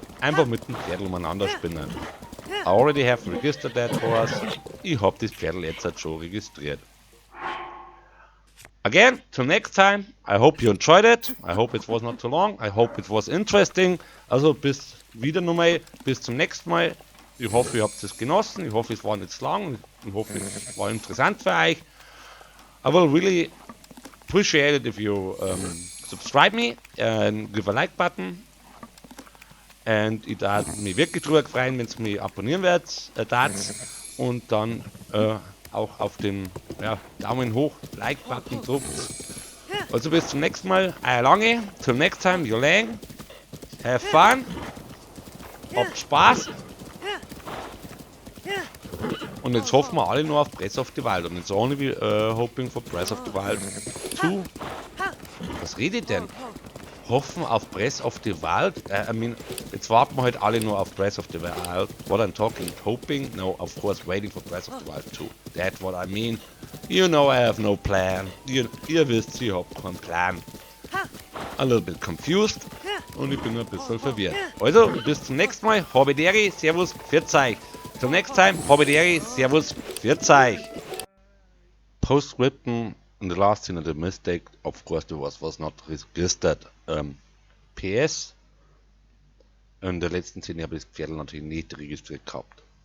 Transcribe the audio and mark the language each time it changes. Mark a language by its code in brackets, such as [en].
[de] Einfach mit dem Pferdl umeinander spinnen. [en] I already have registered that horse. [de] Ich hab das Pferdl jetzt schon registriert. [en] Again, till next time. I hope you enjoyed it. I hope it was not too long. I hope it was interesting. [de] Also bis wieder nochmal, bis zum nächsten Mal. Ich hoffe, ihr habt es genossen. Ich hoffe, es war nicht zu lang. Ich hoffe, es war interessant für euch. [en] I will really appreciate it if you subscribe me and give a like button. [de] Und ich darf mich wirklich drüber freuen, wenn es mich abonnieren werdet, und dann auch auf den Daumen hoch, Like-Button drückt. Also bis zum nächsten Mal, euer Lange, [en] till next time, your Lang, have fun, [de] habt Spaß. Und jetzt hoffen wir alle nur auf Breath of the Wild und jetzt [en] only hoping for [de] Breath of the Wild 2. Was redet denn? Hoffen auf Breath of the Wild? [en] I mean, [de] jetzt warten wir halt alle nur auf Breath of the Wild. [en] What I'm talking, hoping? No, of course, waiting for Breath of the Wild 2. That's what I mean. You know I have no plan. [de] Ihr wisst, ich hab keinen Plan. [en] A little bit confused. [de] Und ich bin ein bisschen verwirrt. Also, bis zum nächsten Mal. Hobbideri, Servus, pfiat euch. [en] Till next time, [de] Hobbideri, Servus, pfiat euch. Postscriptum. [en] In the last scene of the mistake, of course, there was not registered. [de] PS. In der letzten Szene habe ich das Pferd natürlich nicht registriert gehabt.